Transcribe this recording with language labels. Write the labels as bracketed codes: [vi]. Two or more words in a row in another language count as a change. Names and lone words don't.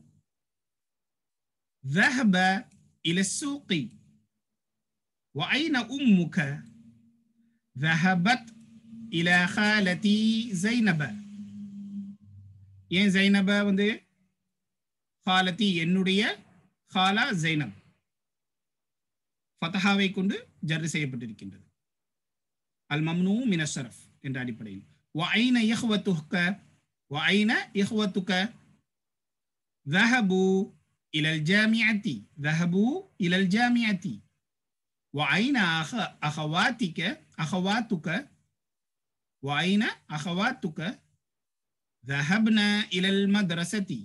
[ar] ذهب إلى السوق وأين أمك ذهبت إلى خالتي زينب [ta] ஏன் زينب வந்து [ar] خالتي என்னுடைய خالة زينب [ta] ஃபதஹாவை கொண்டு ஜர் செய்யப்பட்டிருக்கின்றது [ar] الممنوع من الصرف [ta] என்ற அடிப்படையில் [ar] وأين إخوتك وأين إخوتك ذهبوا إلى الجامعة ذهبوا إلى الجامعة وأين أخواتك وأين أخواتك ذهبنا إلى المدرسة